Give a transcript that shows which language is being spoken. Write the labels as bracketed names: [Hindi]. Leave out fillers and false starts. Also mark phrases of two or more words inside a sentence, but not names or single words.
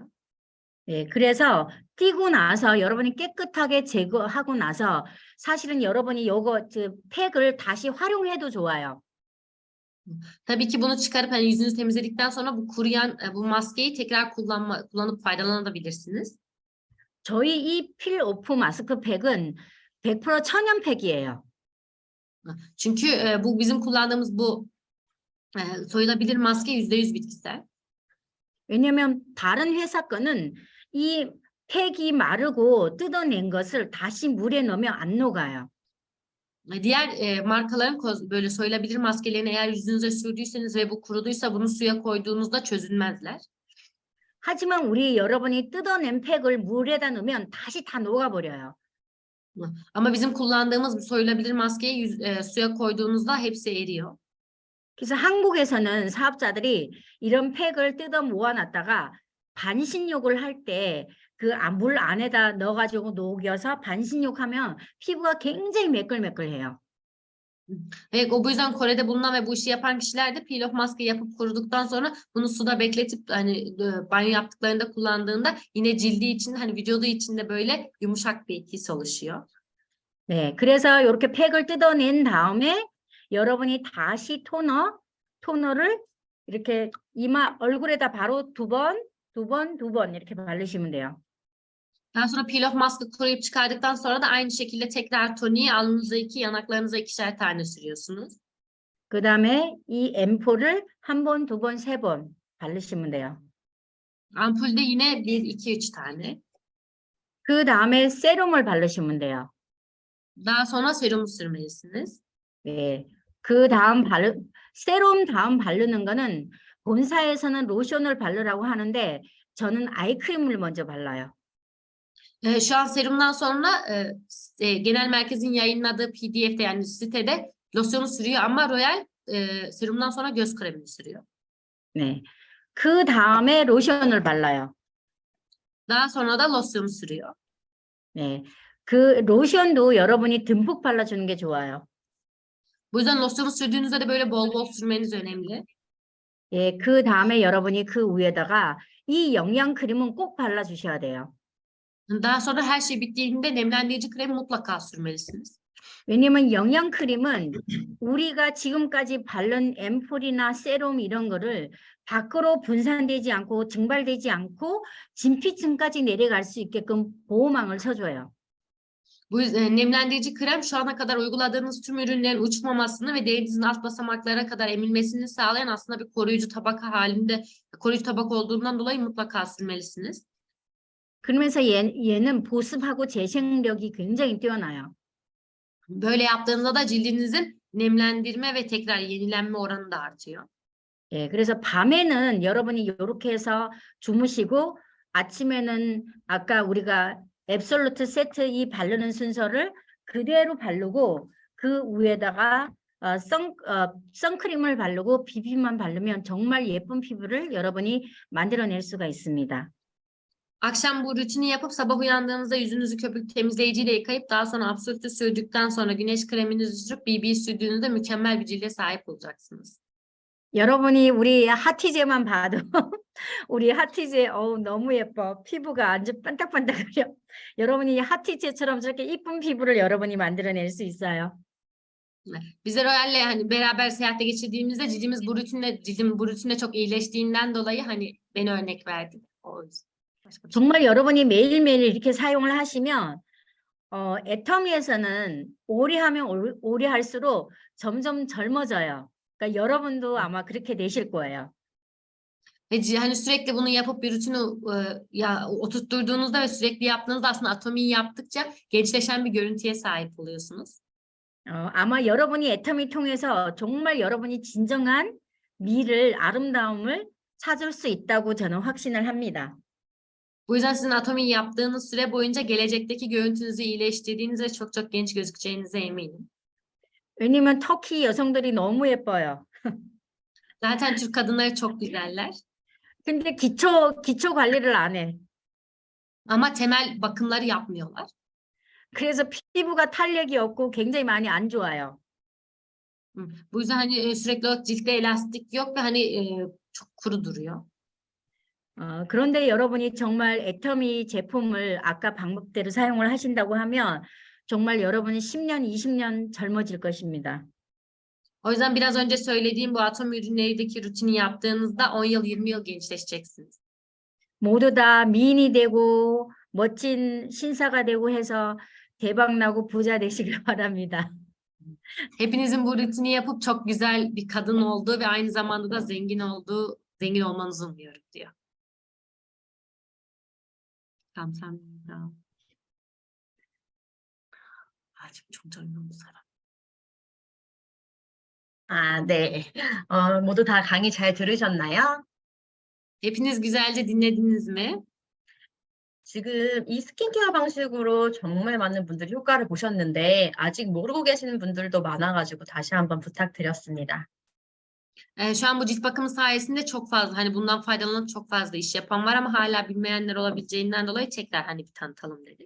[Korean] 네, 그래서 띄고 나서 여러분이 깨끗하게 제거하고 나서 사실은 여러분이 요거 팩을 다시 활용해도 좋아요. [Turkish] Tabii ki bunu çıkarıp hani yüzünüzü temizledikten sonra bu kuruyan bu maskeyi tekrar kullanıp faydalanabilirsiniz. [Korean] 저희 이 [English] peel off [Korean] 마스크팩은 100% 천연팩이에요. [Turkish] Çünkü bu bizim kullandığımız bu soyulabilir maske %100 bitkisel. [Korean] 왜냐하면 다른 회사 거는 이 팩이 마르고 뜯어낸 것을 다시 물에 넣으면 안 녹아요. [Turkish] Diğer markaların böyle soyulabilir maskelerini eğer yüzünüze sürdüyseniz ve bu kuruduysa bunu suya koyduğunuzda çözülmezler. [Korean] 하지만 우리 여러분이 뜯어낸 팩을 물에다 넣으면 다시 다 녹아버려요. [Turkish] Ama bizim kullandığımız bu soyulabilir maskeyi suya koyduğunuzda hepsi eriyor. [Korean] 그래서 한국에서는 사업자들이 이런 팩을 뜯어 모아놨다가 반신욕을 할 때 그 물 안에다 넣어가지고 녹여서 반신욕하면 피부가 굉장히 매끌매끌해요. [Turkish] Ve bu yüzden Kore'de bulunan ve bu işi yapan kişiler de [English] peel off [Turkish] maske yapıp kuruduktan sonra bunu suda bekletip hani banyo yaptıklarında kullandığında yine cildi için hani vücudu için de böyle yumuşak bir his oluşuyor. [Korean] 네, 그래서 이렇게 팩을 뜯어낸 다음에 여러분이 다시 토너를 이렇게 이마 얼굴에다 바로 두 번 이렇게 바르시면 돼요. [Turkish] Daha sonra [English] peel off [Turkish] maske kuruyup çıkardıktan sonra da aynı şekilde tekrar toniği alnınıza 2, yanaklarınıza 2'şer tane sürüyorsunuz. [Korean] 그 다음에 이 앰플을 한 번, 두 번, 세 번 바르시면 돼요. [Turkish] Ampulde yine 1, 2, 3 tane. [Korean] 그 다음에 세럼을 바르시면 돼요. [Turkish] Daha sonra serumu sürmelisiniz. [Korean] 네, 세럼 다음 바르는 거는 본사에서는 로션을 바르라고 하는데 저는 아이크림을 먼저 발라요. [Turkish] Şu an serumdan sonra genel merkezin yayınladığı PDF'de yani sitede losyonu sürüyor ama Royal serumdan sonra göz kremini sürüyor. [Korean] 네, 그 다음에 로션을 발라요. [Turkish] Daha sonra da losyonu sürüyor. [Korean] 네, 그 로션도 여러분이 듬뿍 발라주는 게 좋아요. [Turkish] Bu yüzden losyonu sürdüğünüzde de böyle bol bol sürmeniz önemli. [Korean] 예, 그 다음에 여러분이 그 위에다가 이 영양 크림은 꼭 발라주셔야 돼요. [Turkish] Daha sonra her şey bittiğinde nemlendirici kremi mutlaka sürmelisiniz. [Korean] 왜냐면 영양 크림은 우리가 지금까지 바른 앰플이나 세럼 이런 거를 밖으로 분산되지 않고 증발되지 않고 진피층까지 내려갈 수 있게끔 보호망을 쳐줘요. [Turkish] Bu yüzden nemlendirici krem şu ana kadar uyguladığınız tüm ürünlerin uçmamasını ve derinizin alt basamaklara kadar emilmesini sağlayan aslında bir koruyucu tabaka halinde, koruyucu tabaka olduğundan dolayı mutlaka sürmelisiniz. [Korean] 그러면서 얘는 보습하고 재생력이 굉장히 뛰어나요. [Turkish] Böyle yaptığınızda da cildinizin nemlendirme ve tekrar yenilenme oranı da artıyor. [Korean] 예, 그래서 밤에는 여러분이 이렇게 해서 주무시고 아침에는 아까 우리가 앱솔루트 세트 이 바르는 순서를 그대로 바르고 그 위에다가 선크림을 바르고 BB만 바르면 정말 예쁜 피부를 여러분이 만들어낼 수가 있습니다. [Turkish] Akşam bu rutini yapıp sabah uyandığınızda yüzünüzü köpük temizleyiciyle yıkayıp daha sonra Absolute'u sürdükten sonra güneş kreminizi sürüp BB sürdüğünüzde mükemmel bir cilde sahip olacaksınız. [Korean] 여러분이 우리 하티제만 봐도 우리 하티제 너무 예뻐. 피부가 아주 반짝반짝거려. 여러분이 하티제처럼 저렇게 이쁜 피부를 여러분이 만들어낼 수 있어요. [Turkish] Bize Royal'le hani beraber seyahate geçirdiğimizde cildim bu rutinle çok iyileştiğinden dolayı hani beni örnek verdi. O yüzden. [Korean] 정말 여러분이 매일매일 이렇게 사용을 하시면 애터미에서는 오래 하면 오래 할수록 점점 젊어져요. 그러니까 여러분도 아마 그렇게 되실 거예요. [Turkish] Ve hani sürekli bunu yapıp bir rutini oturtturduğunuzda ve sürekli yaptığınızda aslında atomiyi yaptıkça gençleşen bir görüntüye sahip oluyorsunuz. [Korean] 아마 여러분이 애터미 통해서 정말 여러분이 진정한 미를, 아름다움을 찾을 수 있다고 저는 확신을 합니다. [Turkish] Bu yüzden sizin atomi yaptığınız süre boyunca gelecekteki görüntünüzü iyileştirdiğiniz ve çok çok genç gözükeceğinize eminim. [Korean] 왜냐면 터키 여성들이 너무 예뻐요. [Turkish] Zaten Türk kadınları çok güzeller. [Korean] 근데 기초 관리를 안 해. [Turkish] Ama temel bakımları yapmıyorlar. [Korean] 그래서 피부가 탄력이 없고 굉장히 많이 안 좋아요. [Turkish] Bu yüzden hani sürekli olarak ciltte elastik yok ve hani çok kuru duruyor. [Korean] 그런데 여러분이 정말 애터미 제품을 아까 방법대로 사용을 하신다고 하면 정말 여러분이 10년, 20년 젊어질 것입니다. [Turkish] O yüzden biraz önce söylediğim bu atom ürünlerindeki rutini yaptığınızda 10 yıl 20 yıl gençleşeceksiniz. [Korean] 모두 다 미인이 되고 멋진 신사가 되고 해서 대박 나고 부자 되시길 바랍니다. [Turkish] Hepinizin bu rutini yapıp çok güzel bir kadın olduğu ve aynı zamanda da zengin olmanızı umuyorum diyor. [Korean] 감사합니다. 지금 총장님 사람. 네. 모두 다 강의 잘 들으셨나요? [Turkish] Hepiniz güzelce dinlediniz mi? [Korean] 지금 이 스킨케어 방식으로 정말 많은 분들이 효과를 보셨는데 아직 모르고 계시는 분들도 많아가지고 다시 한번 부탁드렸습니다. [Turkish] Şu an bu cilt bakımı sayesinde çok fazla hani bundan faydalanıp çok fazla iş yapan var ama hala bilmeyenler olabileceğinden dolayı tekrar hani bir tanıtalım dedik.